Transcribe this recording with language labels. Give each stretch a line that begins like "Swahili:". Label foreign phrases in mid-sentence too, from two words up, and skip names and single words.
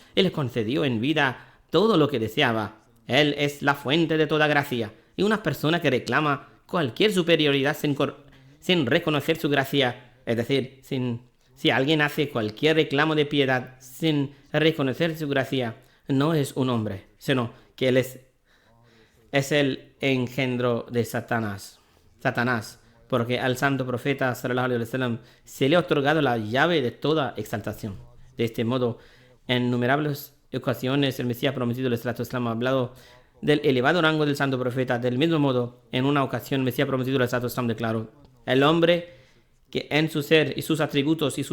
Spanish: Él le concedió en vida todo lo que deseaba. Él es la fuente de toda gracia, y una persona que reclama cualquier superioridad sin reconocer su gracia, es decir, si alguien hace cualquier reclamo de piedad sin reconocer su gracia, no es un hombre, sino que él es el engendro de Satanás. Porque al santo profeta
Arabic: صلى الله عليه وسلم
Spanish: se le ha otorgado la llave de toda exaltación. De este modo, en innumerables ocasiones el Mesías prometido del Santo Islam ha hablado del elevado rango del santo profeta. Del mismo modo, en una ocasión el Mesías prometido del Santo Islam declaró: el hombre que en su ser y sus atributos y